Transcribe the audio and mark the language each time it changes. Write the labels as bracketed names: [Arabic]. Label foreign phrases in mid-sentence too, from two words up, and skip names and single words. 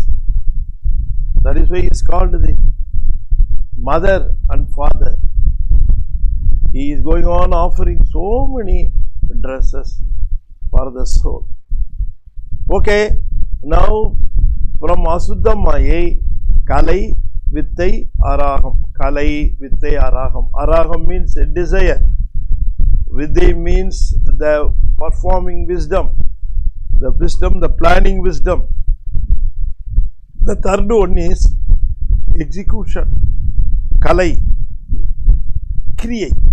[English] That is why he is called the mother and father. He is going on offering so many dresses for the soul. Okay, now from [Tamil] Asuddha Mayai, Kalai, Vittai, Araham. Kalai, Vittai, Araham. [English] Araham means desire. Vidya means the performing wisdom. The wisdom, the planning wisdom. The third one is execution. Kalai, Kriyai.